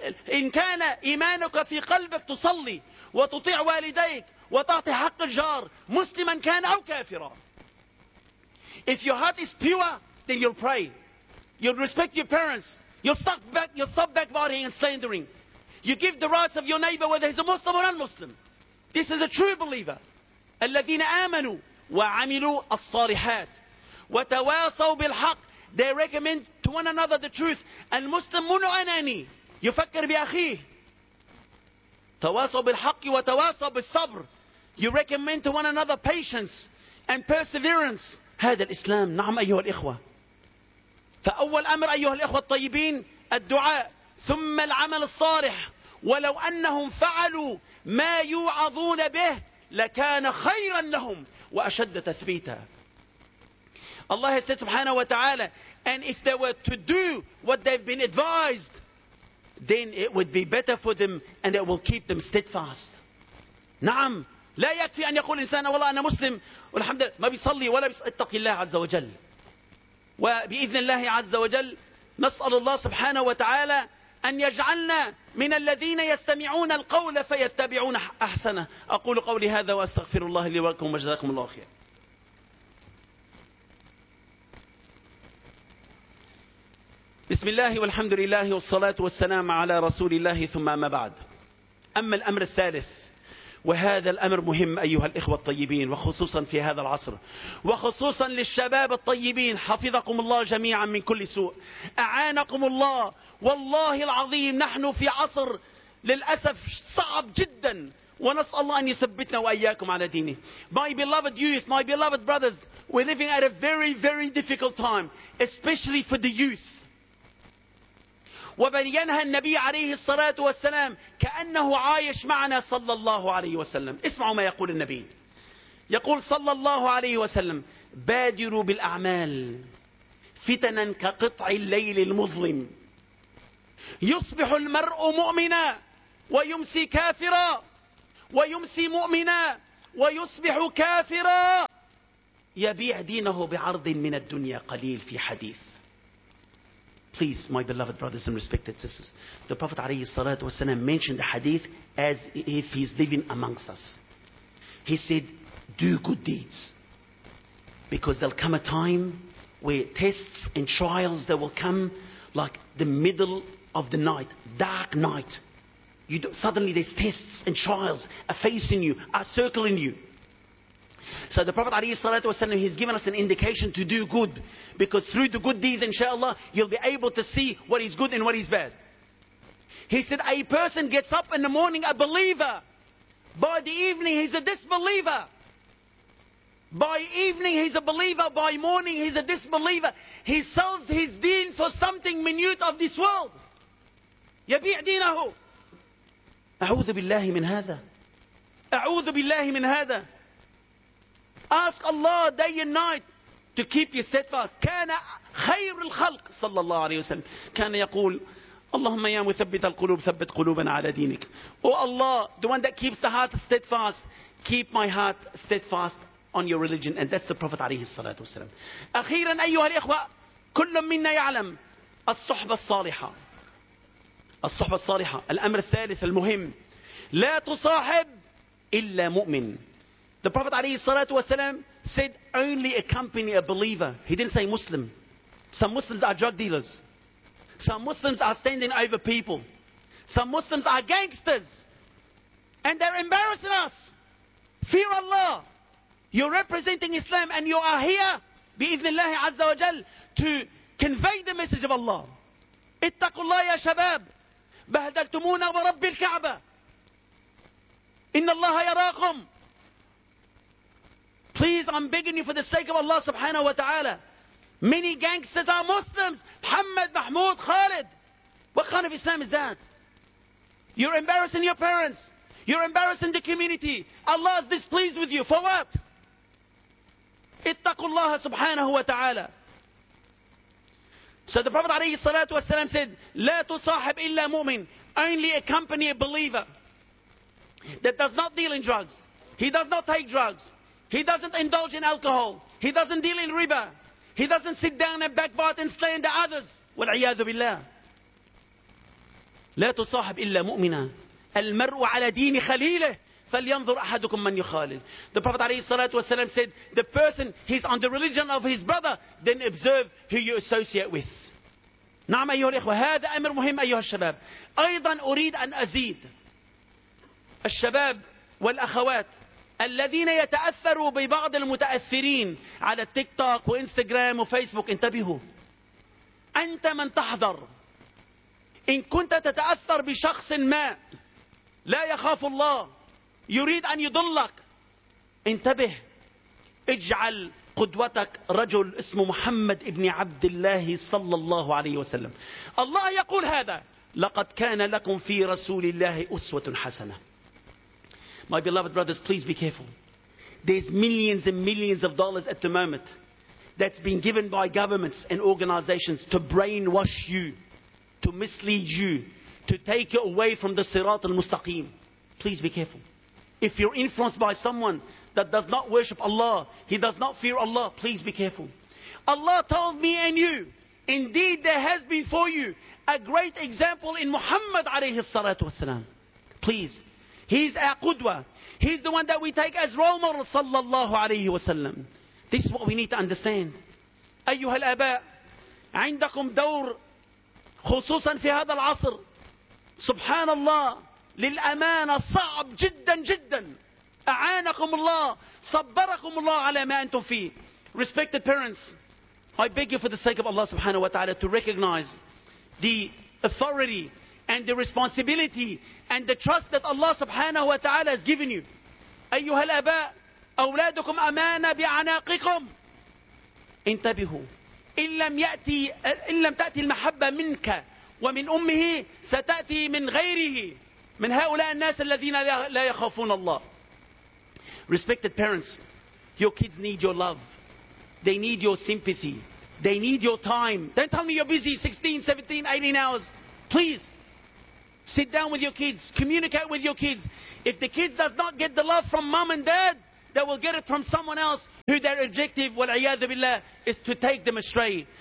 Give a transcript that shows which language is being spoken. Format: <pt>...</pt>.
<ar>إن كان إيمانك في قلبك تصلي وتطيع والديك وتعطي حق الجار مسلما كان أو كافرا.</ar> <en>If your heart is pure, then you'll pray. You'll respect your parents. You'll stop backbiting and slandering. You give the rights of your neighbor whether he's a Muslim or non-Muslim. This is a true believer.</en> <ar>الذين آمنوا وعملوا الصالحات وتواصوا بالحق.</ar> <en>They recommend to one another the truth.</en> <ar>المسلم منو أناني يفكر بأخيه. تواصوا بالحق وتواصوا بالصبر.</ar> <en>You recommend to one another patience and perseverance.</en> <ar>هذا الإسلام. نعم أيها الإخوة. فأول أمر أيها الإخوة الطيبين الدعاء ثم العمل الصالح. ولو أنهم فعلوا ما يوعظون به لكان خيرا لهم وأشد تثبيتا.</ar> <en>Allah has said subhanahu wa ta'ala, and if they were to do what they've been advised, then it would be better for them and it will keep them steadfast.</en> <ar>نعم لا يكفي أن يقول إنسان والله أنا مسلم والحمد لله ما بيصلي ولا بيتقي الله عز وجل. وبإذن الله عز وجل نسأل الله سبحانه وتعالى أن يجعلنا من الذين يستمعون القول فيتبعون أحسنه. أقول قولي هذا وأستغفر الله لي ولكم وجزاكم الله خير. بسم الله والحمد لله والصلاة والسلام على رسول الله ثم ما بعد. أما الأمر الثالث وهذا الأمر مهم أيها الإخوة الطيبين وخصوصا في هذا العصر وخصوصا للشباب الطيبين حفظكم الله جميعا من كل سوء أعانكم الله. والله العظيم نحن في عصر للأسف صعب جدا ونسأل الله أن يثبتنا وإياكم على دينه.</ar> <en>My beloved youth, my beloved brothers, we're living at a very very difficult time, especially for the youth.</en> <ar>وبينها النبي عليه الصلاة والسلام كأنه عايش معنا صلى الله عليه وسلم. اسمعوا ما يقول النبي. يقول صلى الله عليه وسلم: بادروا بالأعمال فتنا كقطع الليل المظلم، يصبح المرء مؤمنا ويمسي كافرا، ويمسي مؤمنا ويصبح كافرا يبيع دينه بعرض من الدنيا قليل في حديث.</ar> <en>Please, my beloved brothers and respected sisters, the Prophet</en> <ar>عليه الصلاة والسلام</ar> <en>mentioned the hadith as if he's living amongst us. He said, do good deeds, because there'll come a time where tests and trials that will come like the middle of the night, dark night. Suddenly there's tests and trials are facing you, are circling you. So the Prophet</en> <ar>عليه الصلاة والسلام,</ar> <en>he's given us an indication to do good, because through the good deeds, inshallah, you'll be able to see what is good and what is bad. He said, a person gets up in the morning a believer. By the evening, he's a disbeliever. By evening, he's a believer. By morning, he's a disbeliever. He sells his deen for something minute of this world.</en> <ar>يبيع دينه. أعوذ بالله من هذا. أعوذ بالله من هذا.</ar> <en>Ask Allah day and night to keep you steadfast.</en> <ar>كان خير الخلق صلى الله عليه وسلم كان يقول اللهم يا مثبت القلوب ثبت قلوبنا على دينك.</ar> <en>Oh Allah, the one that keeps the heart steadfast, keep my heart steadfast on your religion. And that's the Prophet</en> <ar>عليه الصلاة والسلام. أخيرا أيها الإخوة, كل منا يعلم الصحبة الصالحة. الصحبة الصالحة, الأمر الثالث المهم, لا تصاحب إلا مؤمن.</ar> <en>The Prophet</en> <ar>عليه الصلاة والسلام</ar> <en>said, only accompany a believer. He didn't say Muslim. Some Muslims are drug dealers. Some Muslims are standing over people. Some Muslims are gangsters. And they're embarrassing us. Fear Allah. You're representing Islam and you are here,</en> <ar>بإذن الله عز وجل,</ar> <en>to convey the message of Allah.</en> <ar>اتقوا الله يا شباب. بهدلتمونا ورب الكعبة. إن الله يراكم.</ar> <en>Please, I'm begging you for the sake of Allah subhanahu wa ta'ala. Many gangsters are Muslims. Muhammad, Mahmoud, Khalid. What kind of Islam is that? You're embarrassing your parents. You're embarrassing the community. Allah is displeased with you. For what?</en> <ar>اتقوا الله سبحانه وتعالى.</ar> <en>So the Prophet</en> <ar>عليه الصلاة والسلام</ar> <en>said,</en> <ar>لا تصاحب إلا مؤمن.</ar> <en>Only accompany a believer that does not deal in drugs. He does not take drugs. He doesn't indulge in alcohol. He doesn't deal in riba. He doesn't sit down and backbite and slander others.</en> <ar>والعياذ بالله. لا تصاحب إلا مؤمنا. المرء على دين خليله. فلينظر أحدكم من يخالل.</ar> <en>The Prophet</en> <ar>عليه الصلاة والسلام</ar> <en>said, the person, he's on the religion of his brother, then observe who you associate with.</en> <ar>نعم أيها الإخوة, هذا أمر مهم أيها الشباب. أيضا أريد أن أزيد. الشباب والأخوات الذين يتأثروا ببعض المتأثرين على التيك توك وإنستغرام وفيسبوك, انتبهوا. أنت من تحذر. إن كنت تتأثر بشخص ما لا يخاف الله يريد أن يضلك, انتبه. اجعل قدوتك رجل اسمه محمد ابن عبد الله صلى الله عليه وسلم. الله يقول هذا, لقد كان لكم في رسول الله أسوة حسنة.</ar> <en>My beloved brothers, please be careful. There's millions and millions of dollars at the moment that's been given by governments and organizations to brainwash you, to mislead you, to take you away from the Sirat al-Mustaqim. Please be careful. If you're influenced by someone that does not worship Allah, he does not fear Allah, please be careful. Allah told me and you, indeed there has been for you a great example in Muhammad</en> <ar>عليه الصلاة والسلام.</ar> <en>Please, he's our qudwa. He's the one that we take as role model</en> <ar>صلى الله عليه وسلم.</ar> <en>This is what we need to understand.</en> <ar>أيها الآباء, عندكم دور خصوصا في هذا العصر. سبحان الله. للأمانة صعب جدا جدا. أعانكم الله, صبركم الله على ما أنتم فيه.</ar> <en>Respected parents, I beg you for the sake of Allah subhanahu wa ta'ala to recognize the authority and the responsibility and the trust that Allah subhanahu wa ta'ala has given you.</en> <ar>أيها الأباء, أولادكم أمانة بعناقكم. انتبهوا. إن لم تأتي المحبة منك ومن أمه, ستأتي من غيره, من هؤلاء الناس الذين لا يخافون الله.</ar> <en>Respected parents, your kids need your love. They need your sympathy. They need your time. Don't tell me you're busy 16, 17, 18 hours. Please. Sit down with your kids. Communicate with your kids. If the kids does not get the love from mom and dad, they will get it from someone else who their objective,</en> <ar>وَالْعِيَادُ بِاللَّهِ,</ar> <en>is to take them astray.</en>